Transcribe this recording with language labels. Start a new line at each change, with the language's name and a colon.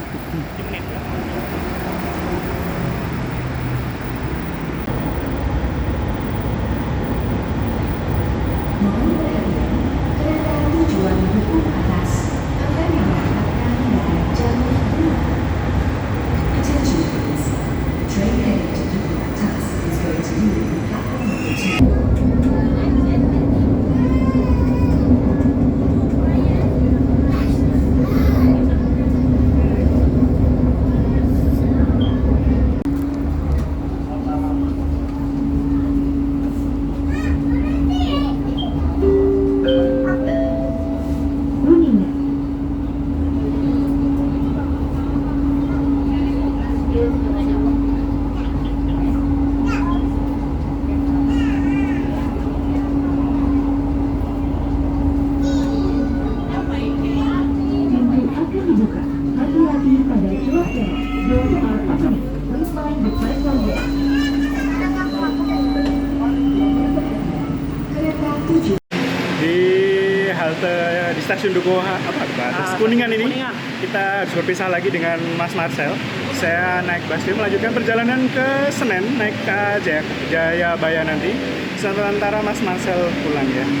Indonesian: Mohon perhatian, kereta tujuan Duku Atas akan memberangkatkan dari jalur 2.
English: Attention please. The train heading to Duku Atas is going to leave platform number 2.
Indonesian: Pintu akan dibuka. Hati-hati pada cuaca.
English: Doors are opening. Please mind the platform gate.
Indonesian: Kereta tujuan Di halte di stasiun Duku Kuningan ini Kuningan. kita harus berpisah lagi dengan Mas Marcel. Saya naik busway melanjutkan perjalanan ke Senen, naik ke Jayabaya nanti. Sementara Mas Marcel pulang ya.